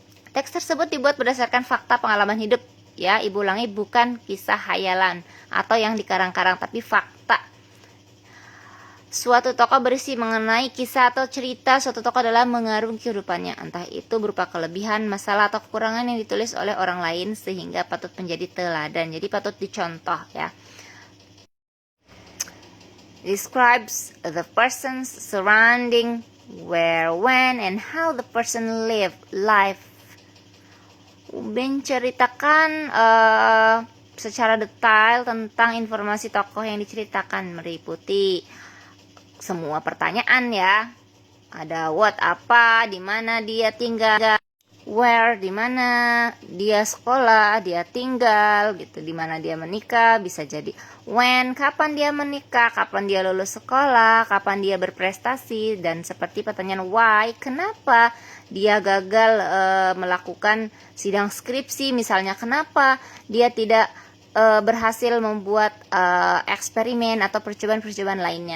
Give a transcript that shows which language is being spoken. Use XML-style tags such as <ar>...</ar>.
<id>Teks tersebut dibuat berdasarkan fakta pengalaman hidup. Ya, ibu ulangi, bukan kisah hayalan atau yang dikarang-karang, tapi fakta. Suatu tokoh berisi mengenai kisah atau cerita suatu tokoh dalam mengarungi kehidupannya, entah itu berupa kelebihan, masalah, atau kekurangan yang ditulis oleh orang lain sehingga patut menjadi teladan. Jadi patut dicontoh ya.</id> <en>Describes the person's surrounding, where, when, and how the person live life.</en> <id>Menceritakan secara detail tentang informasi tokoh yang diceritakan, meliputi semua pertanyaan ya. Ada what, apa, di mana dia tinggal, where, di mana dia sekolah, dia tinggal gitu, di mana dia menikah, bisa jadi when, kapan dia menikah, kapan dia lulus sekolah, kapan dia berprestasi, dan seperti pertanyaan why, kenapa dia gagal melakukan sidang skripsi misalnya, kenapa dia tidak berhasil membuat eksperimen atau percobaan-percobaan lainnya.</id>